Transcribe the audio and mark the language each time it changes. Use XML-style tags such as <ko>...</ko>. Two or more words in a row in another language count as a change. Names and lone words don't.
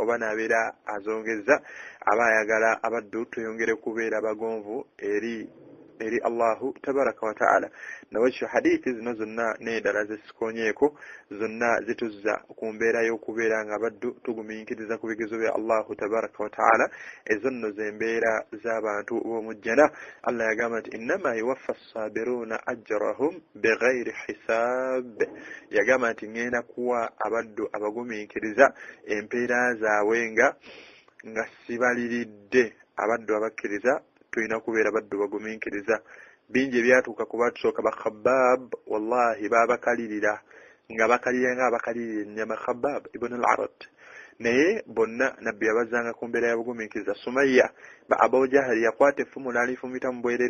<lg>oba n'abeera azongezza aba ayagala abaddu tuyongere kubeera bagonvu eri Allahu</lg> <ar>تبارك وتعالى</ar> <lg>nabwekityo hadithi zino zonna n'endala zesikonyeeko zonna zituzza ku mbeera y'okubeera nga abaddu tugumiikiriza ku bigezo bya Allahu</lg> <ar>تبارك وتعالى</ar> <lg>ezo nno zembeera z'abantu b'omujjana Allah yagamba nti</lg> <ar>إنما يوفى الصابرون أجرهم بغير حساب</ar> <lg>yagamba nti ngenda kuwa abaddu abagumiikiriza empeera zaabwe nga sibaliridde abaddu abakkiriza tulina kubeera baddu bagumiikiriza bingi ebyatuuka ku batusooka bakhabab wallahi babakalirira nga abakalirira ennyama Khabab ibn al-Arad naye bonna nabbi yabazanga ku mbeera yabugumiikiriza Sumayya Abu Jahali yakwata effumu n'alifumita mu bwerere</lg>